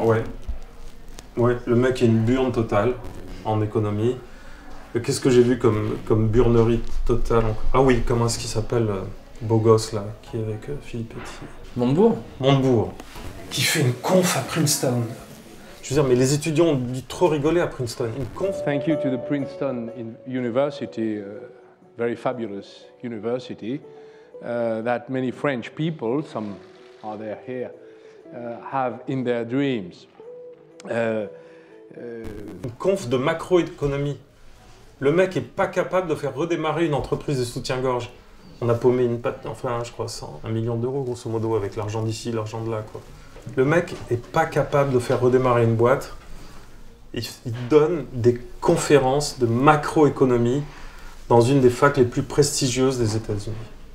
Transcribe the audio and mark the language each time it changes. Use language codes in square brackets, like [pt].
[fr] Ouais, le mec est une burne totale en économie. Qu'est-ce que j'ai vu comme burnerie totale? Ah oui, comment est-ce qu'il s'appelle, beau gosse là, qui est avec Philippe Petit? Montebourg, qui fait une conf à Princeton. Je veux dire, mais les étudiants ont dû trop rigoler à Princeton. Une conf. [en] Thank you to the Princeton University, very fabulous university, that many French people, some are there here, have in their dreams. [fr] Une conf de macroéconomie. Le mec est pas capable de faire redémarrer une entreprise de soutien-gorge. On a paumé je crois 1 million d'euros grosso modo avec l'argent d'ici, l'argent de là, quoi. Le mec est pas capable de faire redémarrer une boîte. Il donne des conférences de macroéconomie dans une des facs les plus prestigieuses des États-Unis.